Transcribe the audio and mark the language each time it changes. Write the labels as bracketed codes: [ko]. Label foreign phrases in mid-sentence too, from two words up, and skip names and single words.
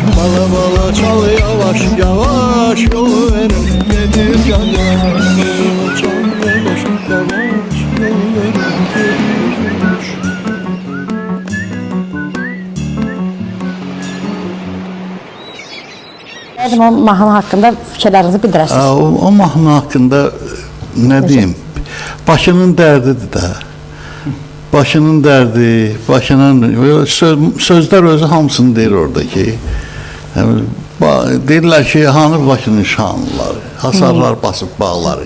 [az] Bala bala çal yavaş yavaş, yol verin gelir gagaş. Çal yavaş yavaş, yol verin gelir gagaş. Dedim o mahnı haqqında fikirlərinizi bildirəsiniz. O mahnı haqqında nə deyim? Başının dərdidir də. Başının dərdi, başının sözlər özü hamısını deyir oradakı. Deyirlər ki, hanı başının şanları, hasarlar basıb bağları.